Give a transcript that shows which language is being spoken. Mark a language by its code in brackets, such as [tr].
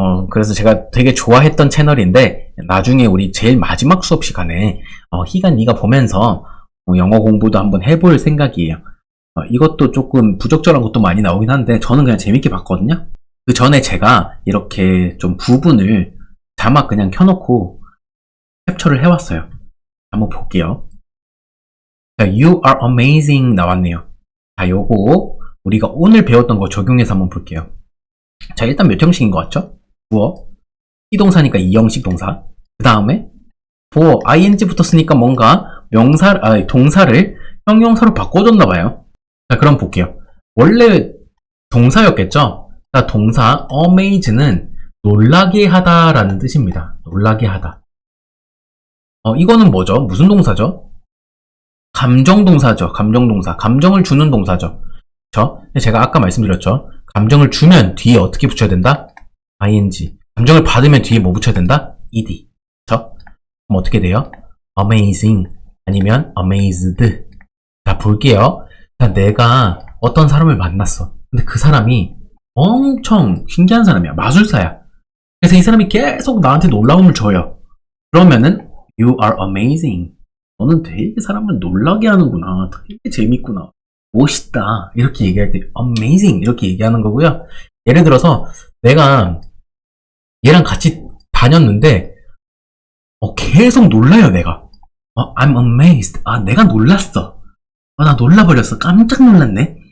[ko] 그래서 제가 되게 좋아했던 채널인데, 나중에 우리 제일 마지막 수업 시간에, 희간 네가 보면서, 영어 공부도 한번 해볼 생각이에요. 이것도 조금 부적절한 것도 많이 나오긴 한데, 저는 그냥 재밌게 봤거든요. 그 전에 제가 이렇게 좀 부분을 자막 그냥 켜놓고 캡처를 해왔어요. 한번 볼게요. 자, [en] You are amazing [ko] 나왔네요. 자, 요거 우리가 오늘 배웠던 거 적용해서 한번 볼게요. 자, 일단 몇 형식인 것 같죠? 주어, 비동사니까 2형식 동사. 그 다음에 for, ing 붙었으니까 뭔가 동사를 형용사로 바꿔줬나봐요. 자, 그럼 볼게요. 원래 동사였겠죠? 자, 동사 amaze는 놀라게 하다라는 뜻입니다. 놀라게 하다. 이거는 뭐죠? 무슨 동사죠? 감정동사죠. 감정동사. 감정을 주는 동사죠. 그쵸? 제가 아까 말씀드렸죠. 감정을 주면 뒤에 어떻게 붙여야 된다? [en] ing. [ko] 감정을 받으면 뒤에 뭐 붙여야 된다? ed. 그쵸? 그럼 어떻게 돼요? [en] amazing [ko] 아니면 [en] amazed. [ko] 자, 볼게요. 자, 내가 어떤 사람을 만났어. 근데 그 사람이 엄청 신기한 사람이야. 마술사야. 그래서 이 사람이 계속 나한테 놀라움을 줘요. 그러면은 [en] You are amazing. [ko] 너는 되게 사람을 놀라게 하는구나. 되게 재밌구나. 멋있다. 이렇게 얘기할 때 amazing 이렇게 얘기하는 거고요. 예를 들어서 내가 얘랑 같이 다녔는데 계속 놀라요 내가. [en] I'm amazed. [ko] 내가 놀랐어. 나 놀라버렸어. 깜짝 놀랐네.